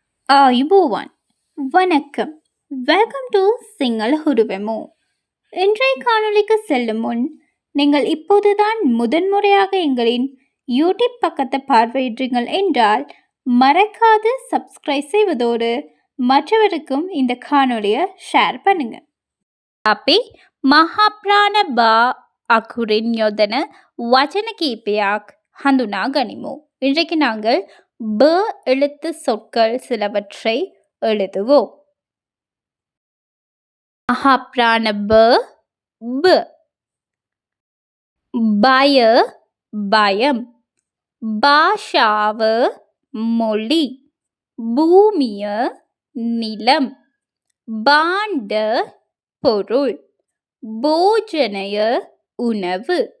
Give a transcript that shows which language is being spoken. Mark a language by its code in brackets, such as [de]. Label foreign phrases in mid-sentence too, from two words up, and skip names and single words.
[ta] ආයුබෝවන් வணக்கம். [en] welcome to [ta] சிங்கள உருவமோ. இன்றைய காணொளிக்கு செல்லும் முன் நீங்கள் இப்போதுதான் முதன்முறையாக எங்களின் யூடியூப் பக்கத்தை பார்வையிடுறீங்கள் என்றால் மறக்காது சப்ஸ்கிரைப் செய்வதோடு மற்றவருக்கும் இந்த காணொளியை ஷேர் பண்ணுங்க. [si] අපි මහාප්‍රාණ බා අකුරින් යොදන වචන කීපයක් හඳුනා ගනිමු. [ta] இன்றைக்கு நாங்கள் ப எழுத்து சொற்கள் சிலவற்றை எழுதுவோம். [si] මහාප්‍රාණ බ බ, [ta] பய பயம், பாஷாவ மொழி, பூமிய நிலம், பாண்ட பொருள், போஜனய உணவு.